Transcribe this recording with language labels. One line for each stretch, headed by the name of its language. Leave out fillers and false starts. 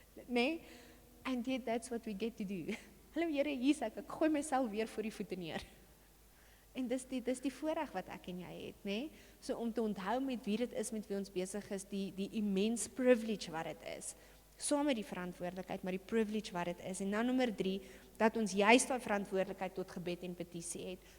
English: Nee, and yet that's what we get to do.
Afrikaans: Hallo Here, hier's ek gooi myself weer voor die voete neer. En dis die voorreg wat ek en jy het, nê? So om te onthou met wie dit is met wie ons besig is, die immense privilege wat dit is. Saam met die verantwoordelikheid, maar die privilege wat dit is. En dan nommer 3, dat ons juist daai verantwoordelikheid tot gebed en petisie het.